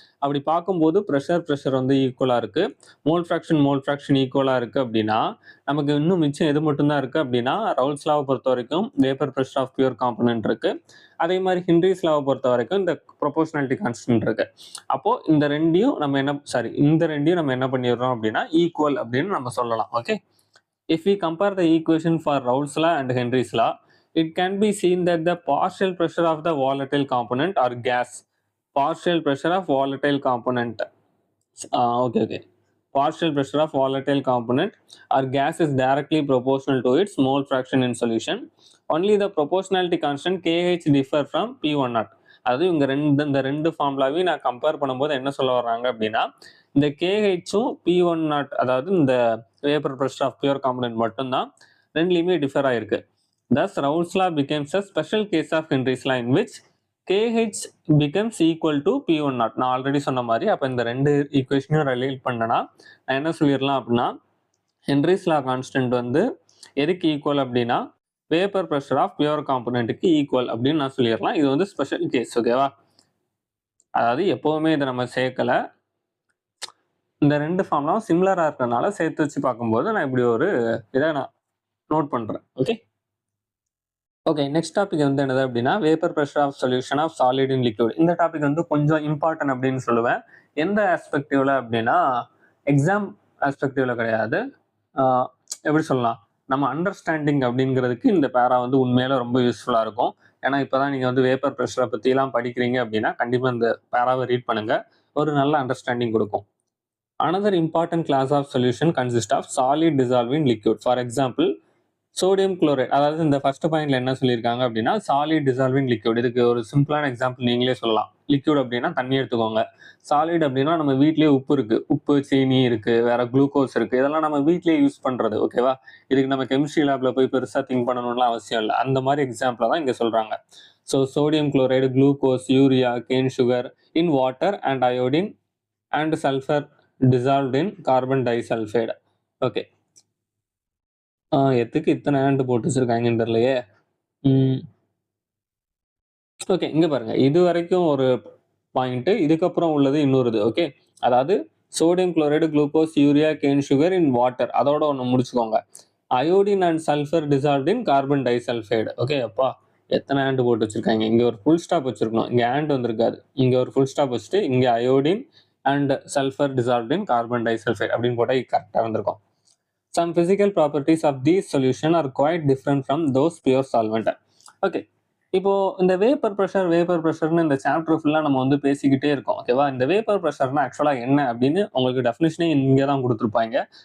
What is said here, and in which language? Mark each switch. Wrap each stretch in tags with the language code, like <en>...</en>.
<ta>அப்படி பார்க்கும்போது ப்ரெஷர் வந்து ஈக்குவலாக இருக்குது, மோல் ஃப்ராக்ஷன் ஈக்குவலாக இருக்குது அப்படின்னா நமக்கு இன்னும் மிச்சம் எது மட்டும்தான் இருக்குது அப்படின்னா ரவுல்ஸ் லாவை பொறுத்த வரைக்கும் vapour pressure of pure component இருக்குது. அதே மாதிரி ஹென்ரிஸ் லாவை பொறுத்த வரைக்கும் இந்த ப்ரொபோர்ஷனாலிட்டி கான்ஸ்டன்ட் இருக்குது. அப்போது இந்த ரெண்டையும் நம்ம என்ன பண்ணிடுறோம் அப்படின்னா ஈக்குவல் அப்படின்னு நம்ம சொல்லலாம்.</ta> <en>Okay, if we compare the equation for Raoult's law and Henry's law, it can be seen that the partial pressure of the volatile component or gas, partial pressure of volatile component, partial pressure of volatile component or gas is directly proportional to its mole fraction in solution. Only the proportionality constant KH differ from P1 naught.</en> <ta>அதாவது இந்த ரெண்டு ஃபார்முலாவையும் நான் compare பண்ணும்போது என்ன சொல்ல வர்றாங்க அப்படின்னா இந்த கேஹெச்சும் P1 நாட், அதாவது இந்த vapour pressure of pure component மட்டும்தான் ரெண்டுலையுமே டிஃபர் ஆயிருக்கு.</ta> <en>Thus, Raoult's law becomes a special case of Henry's law in which KH becomes equal to P1 naught.</en> <ta>நான் ஆல்ரெடி சொன்ன மாதிரி அப்போ இந்த ரெண்டு ஈக்குவேஷனையும் ரிலேட் பண்ணனா நான் என்ன சொல்லிடலாம் அப்படின்னா ஹென்ரிஸ் லா கான்ஸ்டன்ட் வந்து எதுக்கு ஈக்குவல் அப்படின்னா vapour pressure of pure காம்பனண்ட்டுக்கு equal அப்படின்னு நான் சொல்லிடலாம். இது வந்து ஸ்பெஷல் கேஸ். ஓகேவா? அதாவது எப்போவுமே இதை நம்ம சேர்க்கலை, இந்த ரெண்டு ஃபார்ம்லாம் சிமிலராக இருக்கிறதுனால சேர்த்து வச்சு பார்க்கும்போது நான் இப்படி ஒரு இதை நான் நோட் பண்ணுறேன். ஓகே, நெக்ஸ்ட் டாபிக் வந்து என்னது அப்படின்னா vapour pressure of solution of solid in liquid. இந்த டாபிக் வந்து கொஞ்சம் இம்பார்ட்டன்ட் அப்படின்னு சொல்லுவேன். எந்த ஆஸ்பெக்டிவ்ல அப்படின்னா எக்ஸாம் ஆஸ்பெக்டிவ்ல கிடையாது, எப்படி சொல்லலாம், நம்ம அண்டர்ஸ்டாண்டிங் அப்படிங்கிறதுக்கு இந்த பேரா வந்து உண்மையில ரொம்ப யூஸ்ஃபுல்லாக இருக்கும். ஏன்னா இப்போ தான் நீங்கள் வந்து வேப்பர் ப்ரெஷரை பற்றிலாம் படிக்கிறீங்க அப்படின்னா கண்டிப்பாக இந்த பேராவை ரீட் பண்ணுங்கள். ஒரு நல்ல அண்டர்ஸ்டாண்டிங் கொடுக்கும்.</ta> <en>Another important class of solution consists of solid dissolving liquid.</en> <ta>For example, sodium chloride. அதாவது இந்த ஃபர்ஸ்ட் பாயிண்ட்ல என்ன சொல்லியிருக்காங்க அப்படின்னா சாலிட் டிசால்விங் லிக்விட். இதுக்கு ஒரு சிம்பிளான எக்ஸாம்பிள் நீங்களே சொல்லலாம். லிக்விட் அப்படின்னா தண்ணி எடுத்துக்கோங்க. சாலிட் அப்படின்னா நம்ம வீட்லயே உப்பு இருக்கு, உப்பு சீனி இருக்கு, வேற குளுக்கோஸ் இருக்கு, இதெல்லாம் நம்ம வீட்லயே யூஸ் பண்றது. ஓகேவா? இதுக்கு நம்ம கெமிஸ்ட்ரி லேப்ல போய் பெருசா திங்க் பண்ணணும்லாம் அவசியம் இல்லை. அந்த மாதிரி எக்ஸாம்பிள தான் இங்க சொல்றாங்க.</ta> <en>So sodium chloride, glucose, urea, cane sugar in water and iodine and sulphur dissolved in carbon disulfide.</en> <ta>Okay, எதுக்கு இத்தனை ஆண்டு போட்டு வச்சிருக்காங்கன்னு தெரியலையே. ஓகே, இங்க பாருங்க, இது வரைக்கும் ஒரு பாயிண்ட், இதுக்கப்புறம் உள்ளது இன்னொரு. ஓகே, அதாவது sodium chloride, glucose, urea, can sugar in water, அதோட ஒன்று முடிச்சுக்கோங்க.</ta> <en>Iodine and sulphur dissolved in carbon disulphide. Okay,</en> <ta>அப்பா எத்தனை ஆண்டு போட்டு வச்சிருக்காங்க. இங்க ஒரு ஃபுல் ஸ்டாப் வச்சிருக்கணும், இங்க ஆண்ட் வந்திருக்காது. இங்க ஒரு ஃபுல் ஸ்டாப் வச்சுட்டு இங்க iodine</ta> <en>and sulfur dissolved in carbon disulfide</en> <ta>அப்படின்னு போட்டால் கரெக்டாக வந்திருக்கும்.</ta> <en>Some physical properties of these solution are quite different from those pure solvent.</en> <ta>Okay, இப்போ இந்த வேப்பர் ப்ரெஷர்னு இந்த சாப்டர் ஃபுல்லாக நம்ம வந்து பேசிக்கிட்டே இருக்கோம். ஓகேவா? இந்த வேப்பர் ப்ரெஷர்னா ஆக்சுவலாக என்ன அப்படின்னு உங்களுக்கு டெஃபினிஷனே இங்கே தான் கொடுத்துருப்பாங்க.</ta>